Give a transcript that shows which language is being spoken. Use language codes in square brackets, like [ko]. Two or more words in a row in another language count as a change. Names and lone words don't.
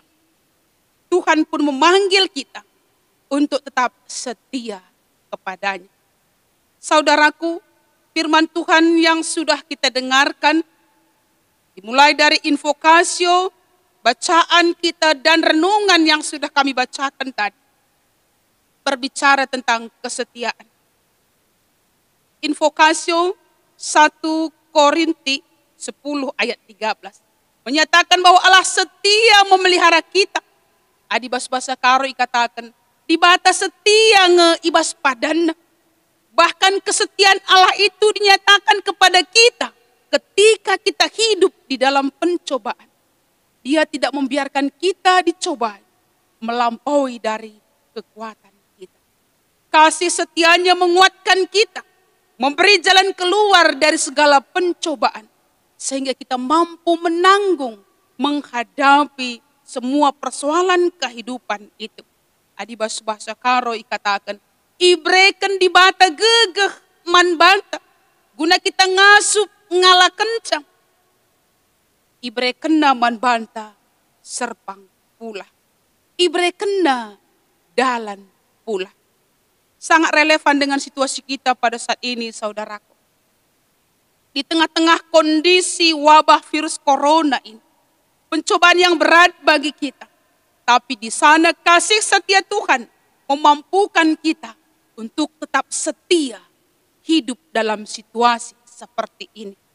[id] Tuhan pun memanggil kita untuk tetap setia kepadanya. Saudaraku, firman Tuhan yang sudah kita dengarkan, dimulai dari invokasio, bacaan kita dan renungan yang sudah kami bacakan tadi, berbicara tentang kesetiaan. Invokasio 1 Korinti 10 ayat 13 menyatakan bahwa Allah setia memelihara kita. [btx] Adibas bahasa karo ikatakan, di batas setia ngeibas padana. [id] Bahkan kesetiaan Allah itu dinyatakan kepada kita ketika kita hidup di dalam pencobaan. Dia tidak membiarkan kita dicobai melampaui dari kekuatan kita. Kasih setianya menguatkan kita, memberi jalan keluar dari segala pencobaan, sehingga kita mampu menanggung, menghadapi semua persoalan kehidupan itu. [btx] Adibas bahasa karo ikatakan, ibreken di bata gegeh man banta, guna kita ngasup ngalah kencang. Ibrekena man banta serpang pula. Ibrekena dalan pula. [id] Sangat relevan dengan situasi kita pada saat ini, saudaraku. Di tengah-tengah kondisi wabah virus corona ini, pencobaan yang berat bagi kita. Tapi di sana kasih setia Tuhan memampukan kita untuk tetap setia hidup dalam situasi seperti ini.